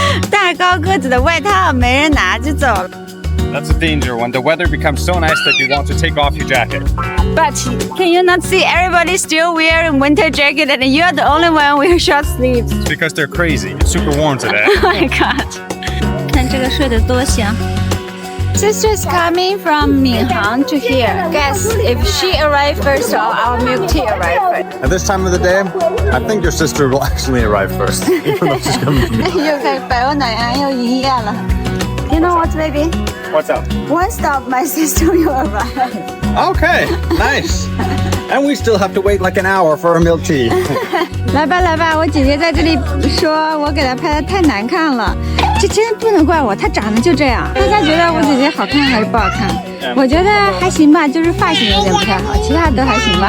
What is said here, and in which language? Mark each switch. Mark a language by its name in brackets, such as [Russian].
[Chinese] 大高个子的外套没人拿就走了。 [English] That's a danger when the weather becomes so nice that you want to take off your jacket. But can you not see everybody still wearing winter jacket and you're the only one with short sleeves? It's because they're crazy. It's super warm today. Oh my god! [Chinese] 看这个睡得多香。 [English] Sister's coming from Minhang to here. Guess if she arrived first or our milk tea arrived first. At this time of the day, I think your sister will actually arrive first, even though she's coming from me. [Chinese] 又开始百欧奶茶又营业了。 [English] You know what, baby? What's up? One stop, my sister will arrive. Okay, nice. And we still have to wait like an hour for our milk tea. [Chinese] 来吧来吧，我姐姐在这里说我给她拍的太难看了，这真不能怪我，她长得就这样。大家觉得我姐姐好看还是不好看？我觉得还行吧，就是发型有点不太好，其他都还行吧。